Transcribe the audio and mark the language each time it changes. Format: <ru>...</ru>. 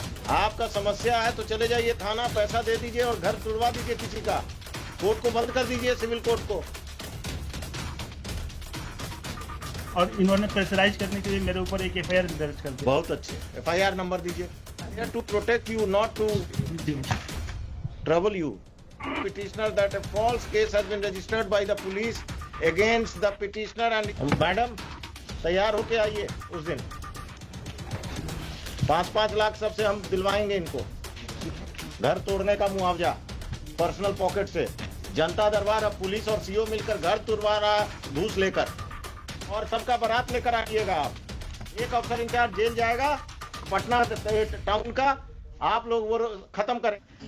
<hi>आपका समस्या है तो चले जाइए थाना, पैसा दे दीजिए और घर तुड़वा दीजिए किसी का। कोर्ट को बंद कर दीजिए, सिविल कोर्ट को। और इन्होंने प्रेशराइज करने के लिए मेरे ऊपर एक एफआईआर दर्ज कर दिया। बहुत अच्छे, एफआईआर नंबर दीजिए।</hi> <en>To protect you, not to trouble you. Petitioner that a false case has been registered by the police against the petitioner and</en> <hi>madam तैयार होके आइए उस दिन। 5-5 लाख सबसे हम दिलवाएंगे इनको, घर तोड़ने का मुआवजा पर्सनल पॉकेट से। जनता दरबार अब पुलिस और सीओ मिलकर घर तुड़वा रहा घूस लेकर, और सबका बारात लेकर आइएगा आप। एक अफसर इंचार्ज जेल जाएगा पटना टाउन का, आप लोग वो खत्म करें।</hi>